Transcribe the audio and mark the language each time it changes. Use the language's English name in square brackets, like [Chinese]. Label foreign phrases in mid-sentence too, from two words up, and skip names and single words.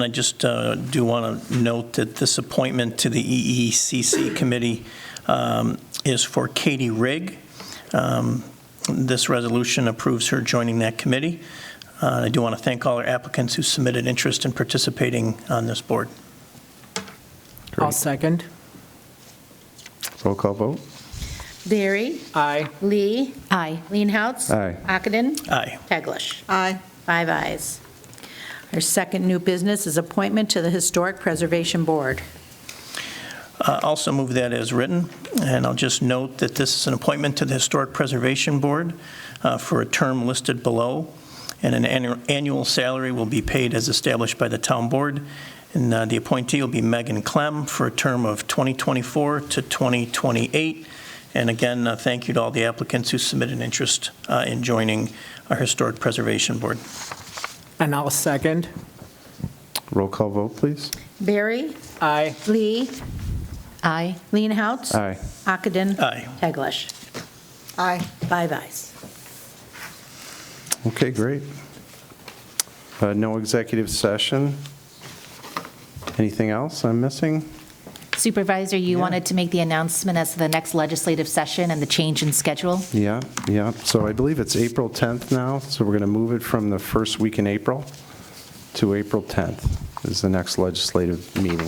[English] I just do want to note that this appointment to the EECC committee is for Katie Rigg. This resolution approves her joining that committee. I do want to thank all our applicants who submitted interest in participating on this board. I'll second. Roll call vote. Barry. Aye. Lee. Aye. Leenhouts. Aye. Ockenden. Aye. Teglash. Aye. 5 ayes. Our second new business is appointment to the Historic Preservation Board. Also move that as written, and I'll just note that this is an appointment to the Historic Preservation Board for a term listed below, and an annual salary will be paid as established by the town board, and the appointee will be Megan Clem for a term of 2024 to 2028. And again, thank you to all the applicants who submitted interest in joining our Historic Preservation Board. And I'll second. Roll call vote, please. Barry. Aye. Lee. Aye. Leenhouts. Aye. Ockenden. Aye. Teglash. Aye. 5 ayes. Okay, great. No executive session. Anything else I'm missing? Supervisor, you wanted to make the announcement as to the next legislative session and the change in schedule? Yeah. So I believe it's April 10th now, so we're going to move it from the first week in April to April 10th is the next legislative meeting.